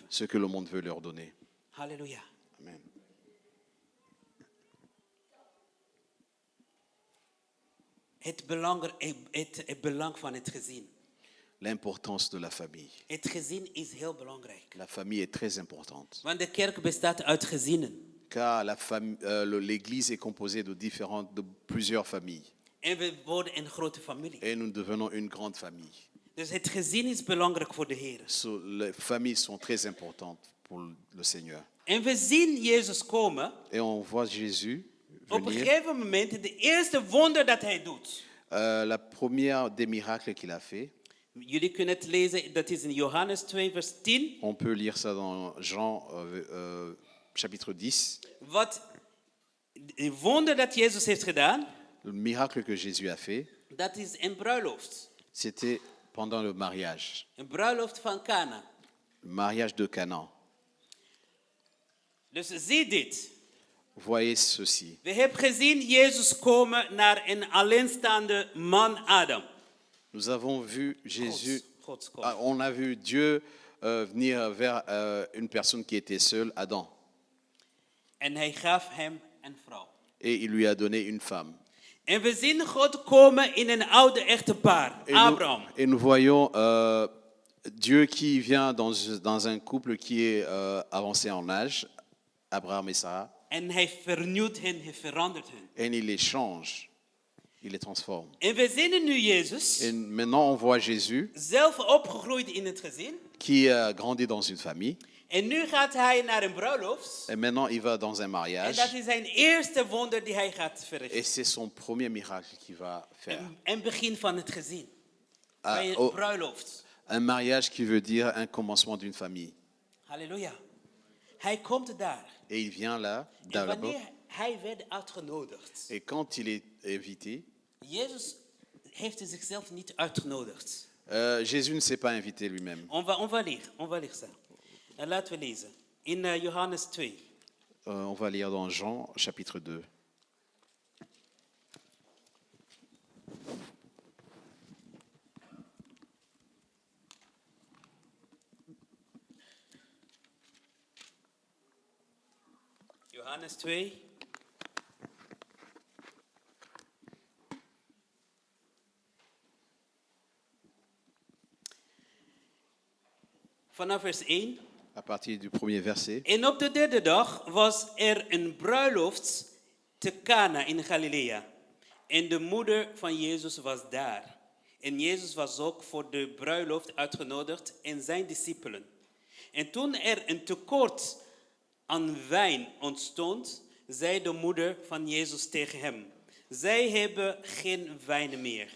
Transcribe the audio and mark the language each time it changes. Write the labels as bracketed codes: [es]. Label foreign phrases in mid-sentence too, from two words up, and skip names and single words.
[fr] ce que le monde veut leur donner. [nl] Halleluja. Amen. Het belang van het gezin. [fr] L'importance de la famille. [nl] Het gezin is heel belangrijk. [fr] La famille est très importante. [nl] Want de kerk bestaat uit gezinnen. [fr] Car l'Église est composée de plusieurs familles. [nl] En we worden een grote familie. [fr] Et nous devenons une grande famille. [nl] Dus het gezin is belangrijk voor de Heer. [fr] So, les familles sont très importantes pour le Seigneur. [nl] En we zien Jezus komen. [fr] Et on voit Jésus [nl] Op een [fr] venir. [nl] gegeven moment, de eerste wonder dat hij doet. [fr] La première des miracles qu'il a fait, [nl] Jullie kunnen het lezen, dat is in Johannes 2, vers 10. [fr] on peut lire ça dans Jean chapitre 10. [nl] Wat een wonder dat Jezus heeft gedaan, [fr] Le miracle que Jésus a fait, [nl] dat is een bruiloft. [fr] c'était pendant le mariage. [nl] Een bruiloft van Cana. [fr] Le mariage de Canaan. [nl] Dus zie dit. [fr] Voyez ceci. [nl] We hebben gezien Jezus komen naar een alleenstaande man Adam. [fr] Nous avons vu Jésus, [nl] Gods komen. [fr] on a vu Dieu venir vers une personne qui était seule, Adam. [nl] En hij gaf hem een vrouw. [fr] Et il lui a donné une femme. [nl] En we zien God komen in een oude echtpaar, Abraham. [fr] Et nous voyons Dieu qui vient dans un couple qui est avancé en âge, Abraham et Sarah, [nl] En hij vernieuwt hen, hij verandert hen. [fr] et il les change, il les transforme. [nl] En we zien nu Jezus, [fr] Et maintenant, on voit Jésus [nl] zelf opgegroeid in het gezin. [fr] qui a grandi dans une famille, [nl] En nu gaat hij naar een bruiloft. [fr] et maintenant il va dans un [nl] En [fr] mariage, [nl] dat is zijn eerste wonder die hij gaat [fr] et [nl] verrichten. [fr] c'est son premier miracle qu'il va faire. [nl] En begin van het gezin. Ah, Bij een oh. bruiloft. [fr] Un mariage qui veut dire un commencement d'une famille. [nl] Halleluja. Hij komt daar. [fr] Et il vient là, [nl] En [fr] là-bas, [nl] wanneer hij werd uitgenodigd. [fr] et quand il est invité, [nl] Jezus heeft zichzelf niet uitgenodigd. [fr] Jésus ne s'est pas invité lui-même. On va lire ça. [nl] En laten we lezen. In Johannes 2. [fr] On va lire dans Jean chapitre 2. [nl] Johannes 2. Vanaf vers 1. À partir du premier verset. En op de derde dag was er een bruiloft te Cana in Galilea. En de moeder van Jezus was daar. En Jezus was ook voor de bruiloft uitgenodigd en zijn discipelen. En toen er een tekort aan wijn ontstond, zei de moeder van Jezus tegen hem: zij hebben geen wijn meer.